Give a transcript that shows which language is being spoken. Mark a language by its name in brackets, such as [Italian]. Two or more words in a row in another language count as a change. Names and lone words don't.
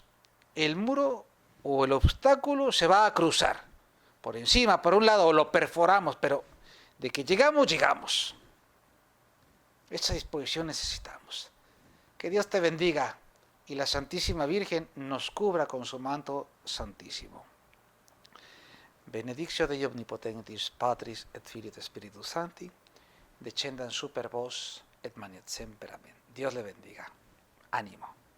[Spanish] El muro o el obstáculo se va a cruzar por encima, por un lado, o lo perforamos, pero de que llegamos, llegamos. Esa disposición necesitamos. Que Dios te bendiga y la Santísima Virgen nos cubra con su manto santísimo. [Latin] Benedictio Dei omnipotentis Patris et Filii et Spiritus Sancti, descendan super vos et manet semper. [Spanish] Amén. Dios le bendiga. Ánimo.